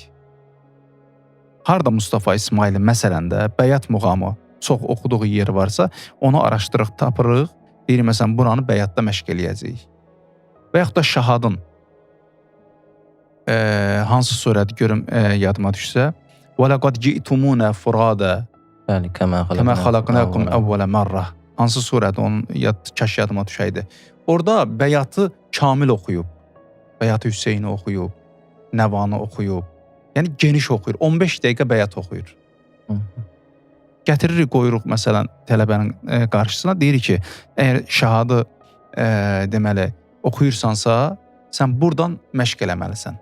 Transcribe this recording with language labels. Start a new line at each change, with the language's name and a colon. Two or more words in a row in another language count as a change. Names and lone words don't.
Azerbaijani: Harda Mustafa İsmailin məsələn də Bəyat muğamı çox oxuduğu yer varsa, onu araşdırıq, tapırıq. Deyirik, məsələn, buranı Bəyatda məşq eləyəcəyik. Və yaxud da Şahadın hansı surədir görüm yadıma düşsə.
Arabic: وَلَقَدْ جِئْتُمُونَ فُرَادًا
Azerbaijani: Bəli, kəmə
Arabic: خَلَقْنَاكُمْ أَوَّلَ مَرَّةٍ.
Azerbaijani: Hansı surədir, onun kaş yadıma düşəydi. Orada Bəyatı kamil oxuyub. Bəyatı Hüseyni oxuyub, Nəvanı oxuyub. Yəni geniş oxuyur. 15 dəqiqə Bəyat oxuyur. Gətiririk, qoyuruq məsələn tələbənin qarşısına, deyirik ki, əgər Şahadı deməli oxuyursansa, sən buradan məşq eləməlisən.